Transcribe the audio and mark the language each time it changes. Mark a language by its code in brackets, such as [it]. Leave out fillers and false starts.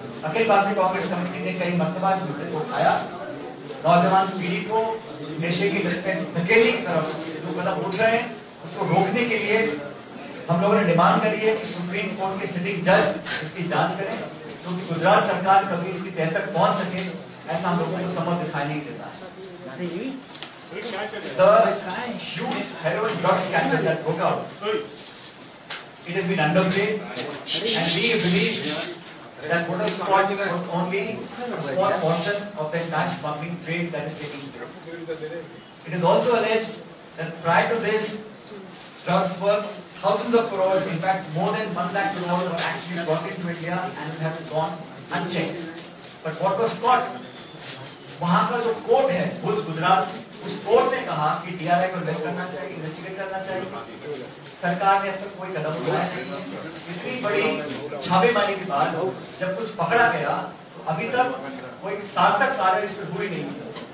[hi] Akhil Bharatiya Congress committee ने कई मरतबा इस मुद्दे को उठाया, नौजवान पीढ़ी को नशे की लत में धकेलने की तरफ जो कदम उठ रहे हैं उसको रोकने के लिए हम लोगों ने डिमांड करी है कि सुप्रीम कोर्ट के सिटिंग जज इसकी जांच करें, क्योंकि गुजरात सरकार कभी इसकी तह तक पहुंच सके ऐसा हम लोगों को समझ दिखाई नहीं देता है। [en] The huge heroin drug scandal that broke out, it has been underplayed, and we believe that Motor Squad was only a small portion of the entire smuggling trade that is taking place. It is also alleged that prior to this, drugs worth thousands of crores, in fact more than 1 lakh crores were actually brought into India and have gone unchecked. But what was caught, [hi] वहां का जो court है भुज गुजरात, उस court ने कहा कि DRI को investigate करना चाहिए। सरकार ने अब तक कोई कदम उठाया नहीं है। इतनी बड़ी छापेमारी के बाद जब कुछ पकड़ा गया तो अभी तक कोई सार्थक कार्य इस पर हुई नहीं है।